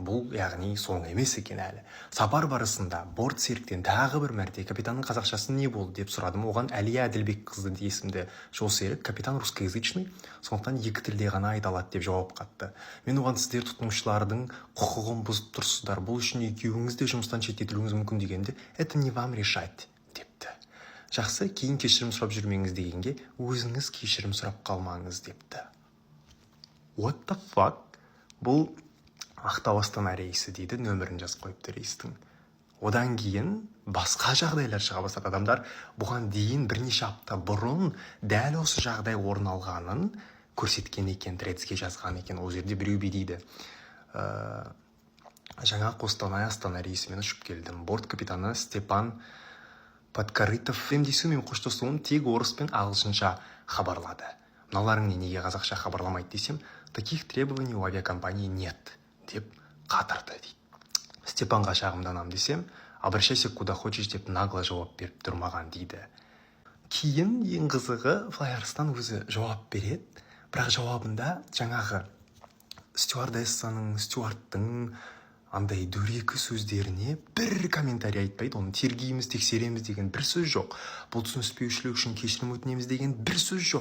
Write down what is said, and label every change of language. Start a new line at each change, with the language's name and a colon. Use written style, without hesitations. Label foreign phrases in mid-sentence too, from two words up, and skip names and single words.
Kazakh: Бұл яғни соңы емес екен әлі. Сапар барысында борт серіктен тағы бір мәрте капитанның қазақшасы не болды деп сұрадым. Оған Әлия Әділбек қызы есімді жол серік, капитан русскоязычный, сондықтан екі тілде ғана айта алады деп жауап қатты. Мен оған сіздер тұтынушылардың құқығын бұзып тұрсыздар. Бұл үшін екеуіңіз де жұмыстан шеттетілуіңіз мүмкін дегенде,
Russian: это не вам решать депті.
Kazakh: Жақсы, кейін кешірім сұрап жүрмеңіз дегенге, өзіңіз кешірім сұрап қалмаңыз депті.
English: What the fuck?
Kazakh: Бұл Ақтау Астана рейсі дейді, нөмірін жазып қойыпты рейстің. Одан кейін басқа жағдайлар шыға бастады. Адамдар бұған дейін бірнеше апта бұрын дәл осы жағдай орын алғанын көрсеткен екен, Threads'ге жазған екен. Ол жерде біреу дейді. Жаңа Қостанай Астана рейсімен ұшып келдім. Борт капитаны Степан Подкорытов емдесумен қоштасуын тек орыс пен ағылшынша хабарлады. Мыналарың неге қазақша хабарламайды десем,
Russian: таких требований у авиакомпании нет
Kazakh: деп қатырды дейді. Степанға шағымданам десем,
Russian: обращайся куда хочешь
Kazakh: деп нагло жауап беріп тұрмаған дейді. Кейін ең қызығы Флайарстан өзі жауап береді, бірақ жауабында жаңағы стюардтың андай дөрекі сөздеріне бір комментарий айтпайды. Оны тергейміз, тексереміз деген бір сөз жоқ. Бұл түсініспеушілік үшін кешірім өтінеміз деген бір сөз жоқ.